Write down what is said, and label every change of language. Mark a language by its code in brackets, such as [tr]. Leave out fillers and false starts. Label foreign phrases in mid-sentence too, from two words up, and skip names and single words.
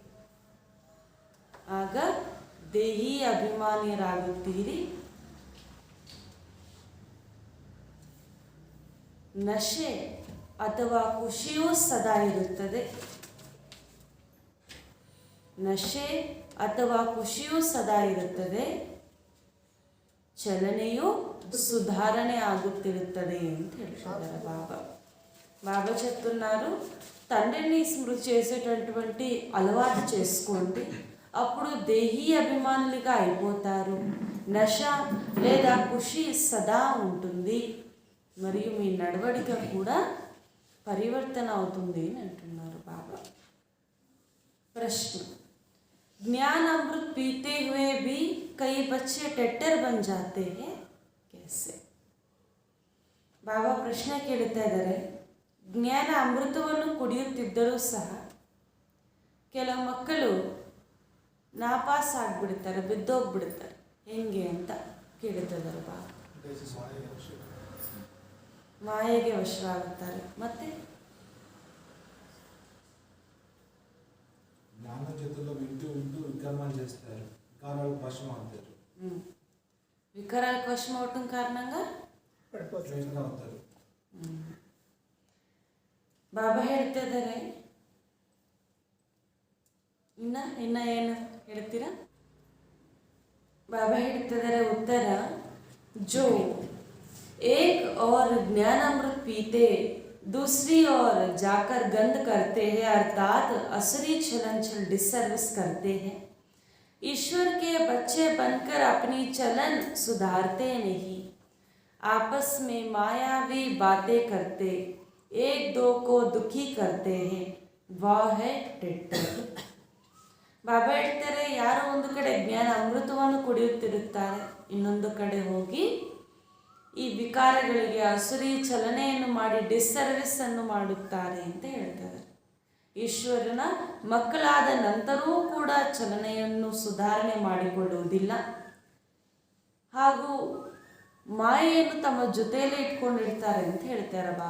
[kn] ನಶೆ ಅಥವಾ ಖುಷಿಯೂ ಸದಾ ಇರುತ್ತದೆ. ಚಲನೆಯು ಸುಧಾರಣೆ ಆಗುತ್ತಿರುತ್ತದೆ ಅಂತ ಹೇಳ್ತಾರೆ [te] బాబా చెప్తున్నారు. తండ్రిని స్మృతి చేసేటటువంటి అలవాటు చేసుకోండి, అప్పుడు దేహీ అభిమానులుగా అయిపోతారు. నశ లేదా ఖుషి సదా ఉంటుంది, మరియు మీ నడవడిక కూడా పరివర్తన అవుతుంది అని అంటున్నారు బాబా. [hi] ప్రశ్న, ज्ञान अमृत पीते हुए भी कई बच्चे टेटर बन जाते हैं, कैसे? [kn] ಬಾಬಾ ಪ್ರಶ್ನೆ ಕೇಳ್ತಾ ಇದ್ದಾರೆ. ಜ್ಞಾನ ಅಮೃತವನ್ನು ಕುಡಿಯುತ್ತಿದ್ದರೂ ಸಹ ಕೆಲವು ಮಕ್ಕಳು ನಾಪಾಸ್ ಆಗಿಬಿಡ್ತಾರೆ, ಬಿದ್ದೋಗ್ಬಿಡ್ತಾರೆ, ಹೆಂಗೆ ಅಂತ ಕೇಳ್ತಿದ್ದಾರೆ ಬಾಬಾ. ಮಾಯೆಗೆ ವಶರಾಗುತ್ತಾರೆ. ಮತ್ತೆ [te] జ్ఞాన చేతుల్లో వింటూ వికర్మాలు చేస్తారు, వికారాలకు వశం అవుతారు. వికారాలకు వశం అవటం కారణంగా అవుతారు. [kn] ಬಾಬಾ ಹೇಳ್ತಾ ಇದ್ದಾರೆ. ಇನ್ನ ಏನು ಹೇಳ್ತೀರಾ? ಬಾಬಾ ಹೇಳ್ತಾ ಇದ್ದಾರೆ ಉತ್ತರ, [hi] जो एक और ज्ञान अमृत पीते दूसरी ओर जाकर गंद करते हैं, अर्थात असली चलन डिसर्विस करते हैं, ईश्वर के बच्चे बनकर अपनी चलन सुधारते नहीं, आपस में मायावी बातें करते, एक दो को दुखी करते हैं, वह है टेटर. [kn] ಬಾಬಾ ಹೇಳ್ತಾರೆ, ಯಾರೋ ಒಂದು ಕಡೆ ಜ್ಞಾನ ಅಮೃತವನ್ನು ಕುಡಿಯುತ್ತಿರುತ್ತಾರೆ, ಇನ್ನೊಂದು ಕಡೆ ಹೋಗಿ ಈ ವಿಕಾರಗಳಿಗೆ ಅಸುರಿ ಚಲನೆಯನ್ನು ಮಾಡಿ ಡಿಸ್ಸರ್ವಿಸ್ ಅನ್ನು ಮಾಡುತ್ತಾರೆ ಅಂತ ಹೇಳ್ತಾರೆ. ಈಶ್ವರನ ಮಕ್ಕಳಾದ ನಂತರವೂ ಕೂಡ ಚಲನೆಯನ್ನು ಸುಧಾರಣೆ ಮಾಡಿಕೊಳ್ಳುವುದಿಲ್ಲ, ಹಾಗೂ ಮಾಯೆಯನ್ನು ತಮ್ಮ ಜೊತೆಯಲ್ಲೇ ಇಟ್ಕೊಂಡಿರ್ತಾರೆ ಅಂತ ಹೇಳ್ತಾರೆ ಬಾಬಾ.